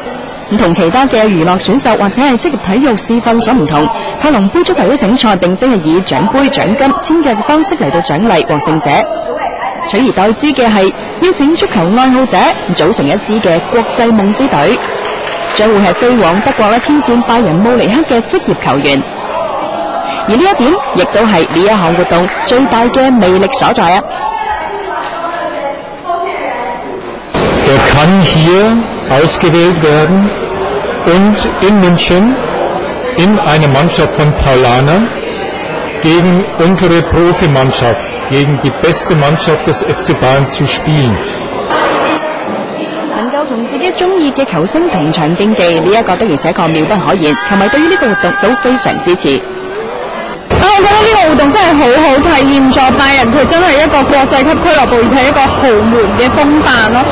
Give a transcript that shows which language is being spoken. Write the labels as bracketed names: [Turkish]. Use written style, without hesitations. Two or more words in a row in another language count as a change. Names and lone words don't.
[Cantonese] 同其他嘅娛樂選秀或者係職業體育試訓所唔同，柏龍杯足球邀請賽並非係以獎杯、獎金、簽嘅方式嚟到獎勵獲勝者，取而代之嘅係邀請足球愛好者組成一支嘅國際夢之隊，將會係飛往德國挑戰拜仁慕尼黑嘅職業球員。而呢一點亦都係呢一項活動最大嘅魅力所在啊！ [German] kann hier ausgewählt werden und in München in eine Mannschaft von Paulaner gegen unsere Profimannschaft, gegen die beste Mannschaft des FC Bayern zu spielen. [Cantonese] 能夠同自己中意嘅球星同場競技，呢一個的而且確妙不可言，球迷對於呢個活動都非常支持。我覺得呢個活動真係好好，體驗咗拜仁佢真係一個國際級俱樂部，而且一個豪門嘅風範咯。